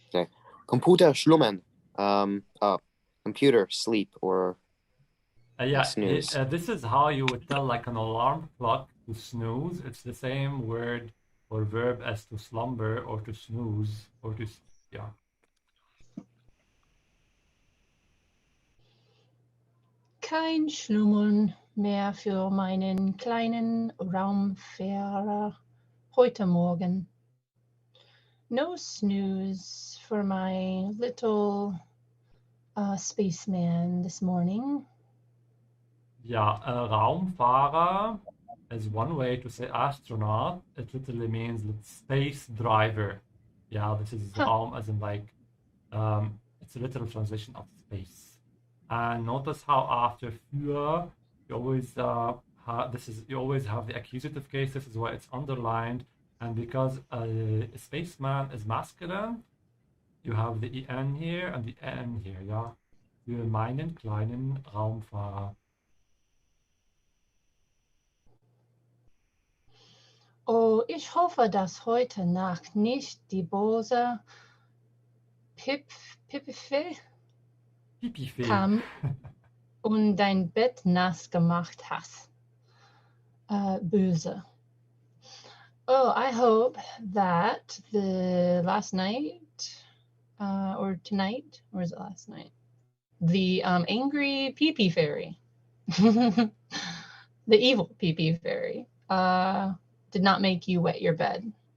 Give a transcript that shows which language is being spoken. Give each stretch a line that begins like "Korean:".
English: Okay.
German: Computer schlummern.
English: Computer sleep or snooze. This is how you would tell like an alarm clock to snooze. It's the same word or verb as to slumber or to snooze or to yeah.
German: Kein Schlummern mehr für meinen kleinen Raumfahrer heute Morgen.
English: No snooze for my little spaceman this morning. Yeah, Raumfahrer is one way to say astronaut. It literally means space driver. Yeah, this is Raum as in like it's a literal translation of space. And notice how after für you always you always have the accusative case. This is why it's underlined. And because a spaceman is masculine, you have the en here and the n here.
German: Yeah, für meinen kleinen Raumfahrer. Oh, ich hoffe, dass heute Nacht nicht die böse Pipifee Pipifee. kam und dein Bett nass gemacht hast. Böse.
English: Oh, I hope that the last night or tonight, or is it last night? The angry pee-pee fairy, the evil pee-pee fairy, did not make you wet your bed.